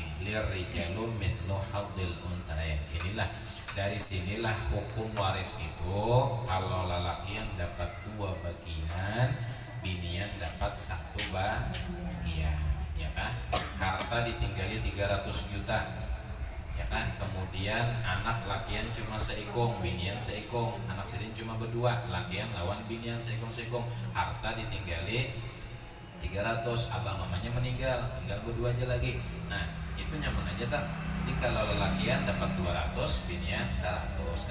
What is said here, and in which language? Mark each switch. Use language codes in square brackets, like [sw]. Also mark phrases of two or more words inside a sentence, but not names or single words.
[ar] للرجل مثل حظ الأنثيين. [id] Inilah, dari sinilah hukum waris itu. Kalau lelaki yang dapat 2 satu bagian, ya kan? Harta ditinggali 300 juta, ya kan? [bjn] Kemudian anak lakian cuma seikung, binian seikung, anak sidin cuma berdua, lakian lawan binian seikung-seikung, harta ditinggali 300, abang mamanya meninggal, tinggal berdua aja lagi. Nah, itu nyaman aja tak? Jadi kalau lelakian dapat 200, binian 100.